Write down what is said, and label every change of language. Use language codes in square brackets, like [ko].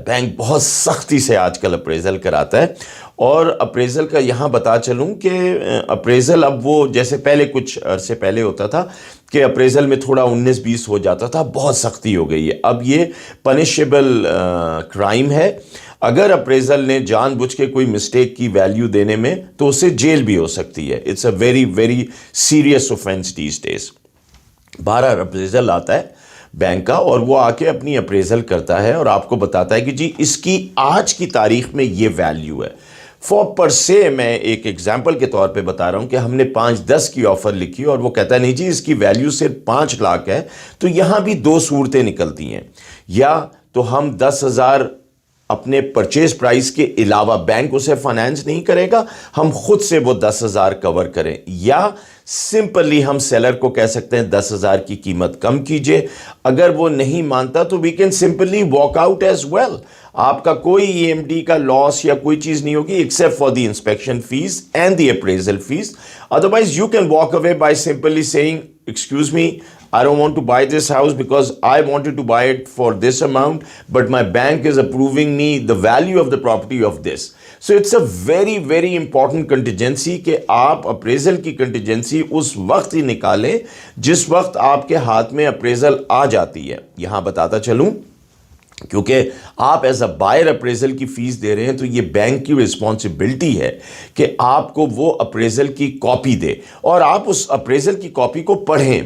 [ur] Bank بہت سختی سے آج کل اپریزل کراتا ہے. اور اپریزل کا یہاں بتا چلوں کہ اپریزل اب وہ جیسے پہلے کچھ عرصے پہلے ہوتا تھا کہ اپریزل میں تھوڑا 19-20 ہو جاتا تھا, بہت سختی ہو گئی ہے. اب یہ پنشیبل کرائم ہے. اگر اپریزل نے جان بوجھ کے کوئی مسٹیک کی ویلیو دینے میں, تو اسے جیل بھی ہو سکتی ہے. [en] It's a very very serious offence these days. [ur] 12 appraisal آتا ہے بینک کا, اور وہ آ کے اپنی اپریزل کرتا ہے اور آپ کو بتاتا ہے کہ جی اس کی آج کی تاریخ میں یہ ویلیو ہے. فور پر سے میں ایک ایگزامپل کے طور پہ بتا رہا ہوں کہ ہم نے 5-10 کی آفر لکھی اور وہ کہتا ہے نہیں جی اس کی ویلیو صرف 5 لاکھ ہے. تو یہاں بھی 2 صورتیں نکلتی ہیں, یا تو ہم 10,000 اپنے پرچیز پرائز کے علاوہ, بینک اسے فائنینس نہیں کرے گا, ہم خود سے وہ 10,000 کور کریں, یا سمپلی ہم سیلر کو کہہ سکتے ہیں 10,000 کی قیمت کم کیجئے. اگر وہ نہیں مانتا تو [en] We can simply walk out as well. [ur] آپ کا کوئی EMD کا لاس یا کوئی چیز نہیں ہوگی [en] Except for the inspection fee and the appraisal fee. Otherwise you can walk away by simply saying excuse me, I don't want to buy this house because I wanted to buy it for this amount, but my bank is approving me the value of the property of this. So it's a very very important contingency [ur] کہ آپ appraisal کی contingency اس وقت ہی نکالیں جس وقت آپ کے ہاتھ میں اپریزل آ جاتی ہے. یہاں بتاتا چلوں کیونکہ آپ [en] as a buyer [ur] اپریزل کی فیس دے رہے ہیں, تو یہ بینک کی رسپانسبلٹی ہے کہ آپ کو وہ اپریزل کی کاپی دے, اور آپ اس اپریزل کی کاپی کو پڑھیں.